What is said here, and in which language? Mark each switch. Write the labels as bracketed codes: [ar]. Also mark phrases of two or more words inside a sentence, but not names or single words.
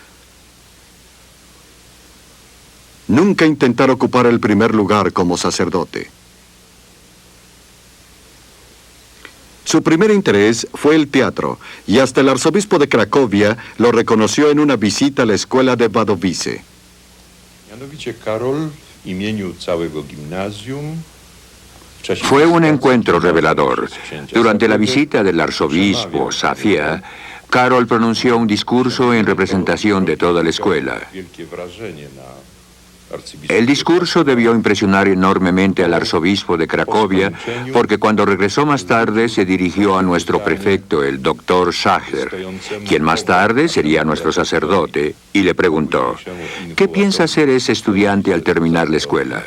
[es] Nunca intentar ocupar el primer lugar como sacerdote. Su primer interés fue el teatro, y hasta el arzobispo de Cracovia lo reconoció en una visita a la escuela de Wadowice. [pl] Mianowicie Karol w imieniu całego gimnazjum. [es] Fue un encuentro revelador. Durante la visita del arzobispo Safia, Karol pronunció un discurso en representación de toda la escuela. El discurso debió impresionar enormemente al arzobispo de Cracovia, porque cuando regresó más tarde se dirigió a nuestro prefecto, el doctor Schacher, quien más tarde sería nuestro sacerdote, y le preguntó: ¿qué piensa hacer ese estudiante al terminar la escuela?